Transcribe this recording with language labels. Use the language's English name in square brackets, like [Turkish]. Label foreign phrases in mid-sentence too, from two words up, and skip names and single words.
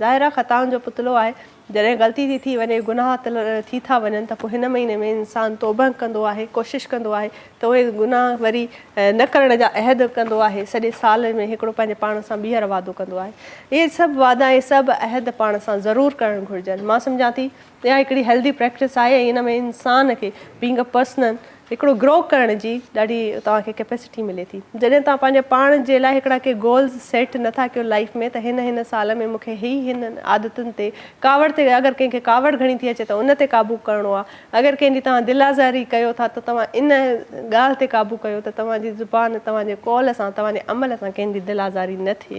[Sindhi] ज़ाहिर आहे ख़ताउनि जो पुतलो आहे. जॾहिं ग़लती थी वञे, गुनाह थी था वञनि, त पोइ हिन महीने में इंसानु तौबा कंदो आहे, कोशिशि कंदो आहे त उहे गुनाह वरी न करण जा अहद कंदो आहे. सॼे साल में हिकिड़ो पंहिंजे पाण सां ॿीहर वादो कंदो आहे. इहे सभु वादा, इहे सभु अहद पाण सां ज़रूरु करणु घुरिजनि. मां सम्झां थी इहा हिकिड़ी [English] healthy practice [Sindhi] आहे. इन में इंसान खे [English] being a personal [Sindhi] हिकिड़ो ग्रो करण जी ॾाढी तव्हांखे कैपेसिटी मिले थी. जॾहिं तव्हां पंहिंजे पाण जे लाइ हिकिड़ा के [English] goals set [Sindhi] नथा कयो लाइफ में, त हिन साल में मूंखे हिन आदतुनि ते, कावड़ ते, अगरि कंहिंखे कावड़ घणी थी अचे त उन ते क़ाबू करिणो आहे. अगरि कंहिंजी तव्हां दिल आज़ारी कयो था त तव्हां इन ॻाल्हि ते क़ाबू कयो त तव्हांजी ज़ुबान, तव्हांजे कॉल सां, तव्हांजे अमल सां कंहिंजी दिल आज़ारी न थिए.